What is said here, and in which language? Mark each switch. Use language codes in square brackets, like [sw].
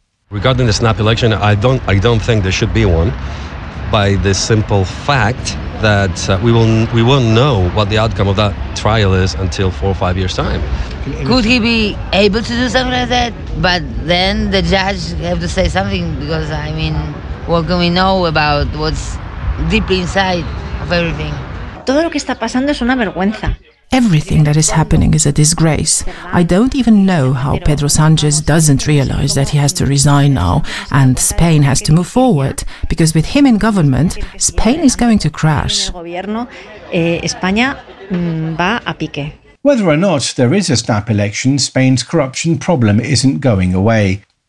[en] Regarding the snap election, I don't think there should be one, by the simple fact that we won't know what the outcome of that trial is until 4 or 5 years' time. Could he be able to do something like that? But then the judge have to say something, because, I mean, what can we know about what's deep inside of everything? [es] Todo lo que está pasando es una vergüenza. [en] Everything that is happening is a disgrace. I don't even know how Pedro Sánchez doesn't realize that he has to resign now and Spain has to move forward, because with him in government, Spain is going to crash. Whether or not there is a snap election, Spain's corruption problem isn't going away.